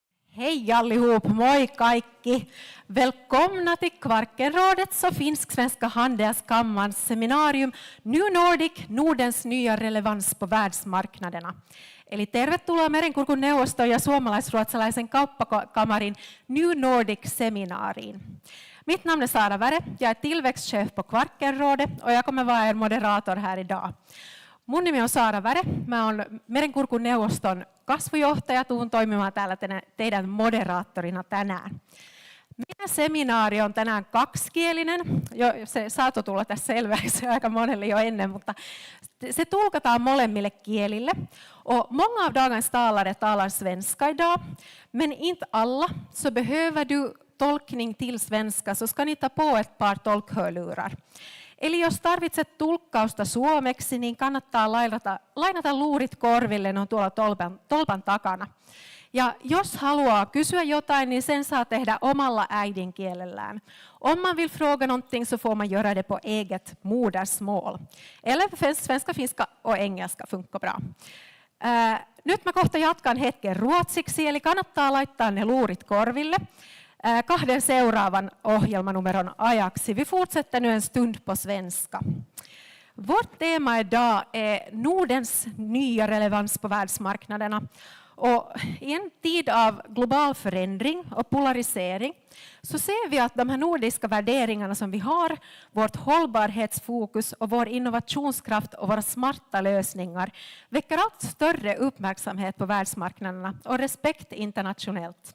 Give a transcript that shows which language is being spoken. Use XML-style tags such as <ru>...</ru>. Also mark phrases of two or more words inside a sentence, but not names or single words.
<sv>Hej allihop,</sv> <fi>moi kaikki!</fi> <sv>Välkomna till Kvarkenrådets och Finsk-svenska handelskammarens seminarium New Nordic, Nordens nya relevans på världsmarknaderna.</sv> <fi>Eli tervetuloa Merenkurkun neuvoston ja suomalais-ruotsalaisen kauppakamarin New Nordic-seminaariin.</fi> <sv>Mitt namn är Sara Vare, jag är tillväxtchef på Kvarkenrådet och jag kommer vara er moderator här idag.</sv> <fi>Mun nimi on Sara Vare, mä oon Merenkurkun neuvoston kasvujohtaja, tuun toimimaan täällä teidän moderaattorina tänään. Meidän seminaari on tänään kaksikielinen, se saattoi tulla tässä selväksi aika monelle jo ennen, mutta se tulkataan molemmille kielille.</fi> <sv>Och många av dagens talare talar svenska idag, men inte alla, så behöver du tolkning till svenska så ska ni ta på ett par tolkhörlurar.</sv> <fi>Eli jos tarvitset tulkkausta suomeksi, niin kannattaa lainata luurit korville, ne on tuolla tolpan takana. Ja jos haluaa kysyä jotain, niin sen saa tehdä omalla äidinkielellään.</fi> <sv>Om man vill fråga någonting så får man göra det på eget modersmål. Eller svenska, finska och engelska funkar bra.</sv> <fi>Nyt mä kohta jatkan hetken ruotsiksi, eli kannattaa laittaa ne luurit korville. Kahden seuraavan ohjelmanumeron ajaksi.</fi> <sv>Vi fortsätter nu en stund på svenska. Vårt tema idag är Nordens nya relevans på världsmarknaderna. Och i en tid av global förändring och polarisering så ser vi att de här nordiska värderingarna som vi har, vårt hållbarhetsfokus och vår innovationskraft och våra smarta lösningar väcker allt större uppmärksamhet på världsmarknaderna och respekt internationellt.</sv>